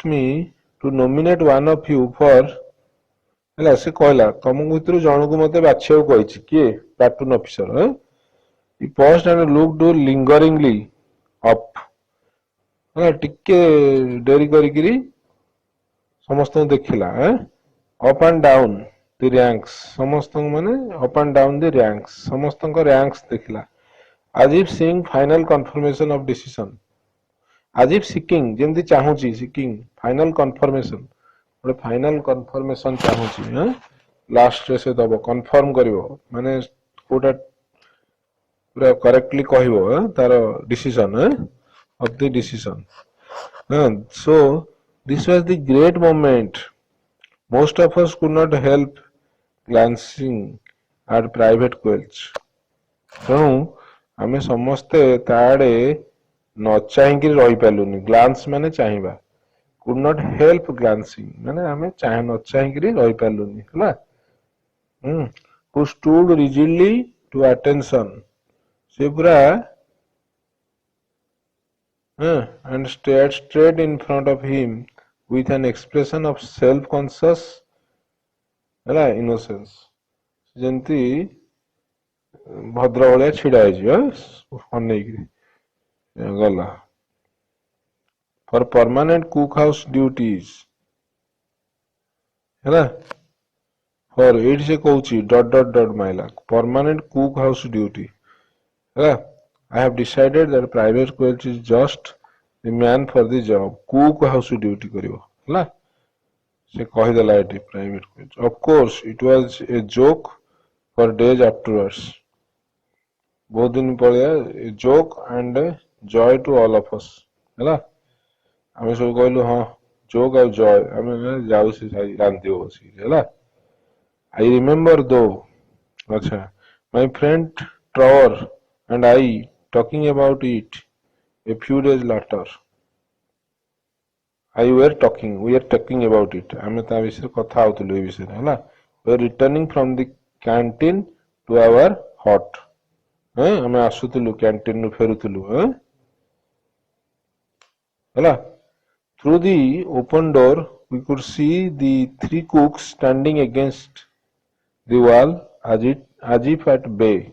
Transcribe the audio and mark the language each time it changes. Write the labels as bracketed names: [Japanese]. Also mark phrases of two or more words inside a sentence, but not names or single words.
[English] me to nominate one of you for [Odia] ହେଲା ସେ କହିଲା ତମକୁ ଭିତରୁ ଜଣକୁ ମତେ ବାଛିବାକୁ କହିଛି କିଏ ପ୍ଲାଟୁନ ଅଫିସର [English] he paused and looked lingeringly up [Odia] ହେଲା ଟିକେ ଡେରି କରିକିରି ସମସ୍ତଙ୍କୁ ଦେଖିଲା [English] up and down the ranks [Odia] ସମସ୍ତଙ୍କୁ ମାନେ up [English] and down the ranks [Odia] ସମସ୍ତଙ୍କ ranks ଦେଖିଲା [English] as if seeing final confirmation of decision as if seeking [Odia] ଯେମିତି ଚାହୁଁଛି [English] seeking final [Odia] confirmation ଗୋଟେ [English] final confirmation [Odia] ଚାହୁଁଛି ଲାଷ୍ଟ ରେ ସେ ଦବ କନଫର୍ମ କରିବ ମାନେ କୋଉଟା ପୁରା କରେକ୍ଟଲି କହିବ [English] ତାର ଡିସିଜନ of the decision so this was the great moment most of us could not help glancing at private quilts [Odia] ତେଣୁ ଆମେ ସମସ୍ତେ ତା ଆଡେ ନ ଚାହିଁକି ରହିପାରିଲୁନି ଗ୍ଲାନ୍ସ ମାନେ ଚାହିଁବା [English] could not help glancing [Odia] ମାନେ ଆମେ ନ ଚାହିଁକି ରହିପାରିଲୁନି ହେଲା [English] who stood rigidly to attention [Odia] ସେ ପୁରା [English] and stared straight in front of him with an expression of self-conscious ହେଲା innocence [Odia] ଯେମିତି ଭଦ୍ର ଭଳିଆ ଛିଡା ହେଇଯିବ ଅନେଇକିରି ଗଲା [English] for permanent cookhouse duties ହେଲା for [Odia] ଏଇଠି ସେ କହୁଛି ... [English] ମାଇଲା permanent cookhouse duty ହେଲା I have decided that private quilts is just the man for the job cook house duty [Odia] କରିବ ହେଲା ସେ କହିଦେଲା ଏଠି [English] private quilts of course it was a joke for days afterwards [Odia] ବହୁତ ଦିନ ପଳିଆ [English] a joke and a joy to all of us [Odia] ହେଲା ଆମେ ସବୁ କହିଲୁ ହଁ joke ଆଉ joy ଆମେ ଯାଉ ସେ ରାନ୍ଧିବ ବସିକି ହେଲା [English] I remember though ଆଚ୍ଛା my friend Trevor and I talking about it a few days later we were talking about it [Odia] ଆମେ ତା ବିଷୟରେ କଥା ହଉଥିଲୁ ଏ ବିଷୟରେ ହେଲା [English] we were returning from the canteen to our hut [Odia] ଆମେ ଆସୁଥିଲୁ କ୍ୟାଣ୍ଟିନ ରୁ ଫେରୁଥିଲୁ ହେଲା [English] through the open door we could see the three cooks standing against the wall as if at bay